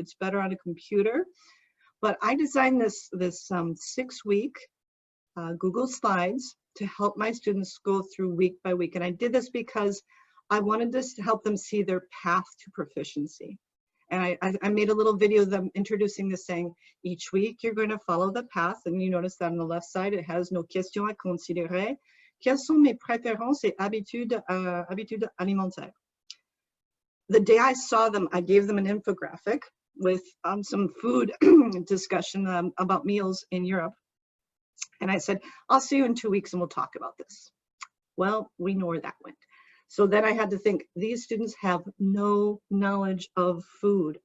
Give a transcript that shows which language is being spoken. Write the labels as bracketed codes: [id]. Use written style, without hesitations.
[en] It's better on a computer. But I designed this 6-week Google Slides to help my students go through week by week. And I did this because I wanted this to help them see their path to proficiency. And I made a little video of them introducing this, saying, each week you're going to follow the path. And you notice that on the left side, it has [fr] nos questions à considérer. Quelles sont mes préférences et habitudes alimentaires? [en] The day I saw them, I gave them an infographic with some food discussion about meals in Europe. And I said, I'll see you in 2 weeks and we'll talk about this. Well, we know where that went. So then I had to think, these students have no knowledge of food.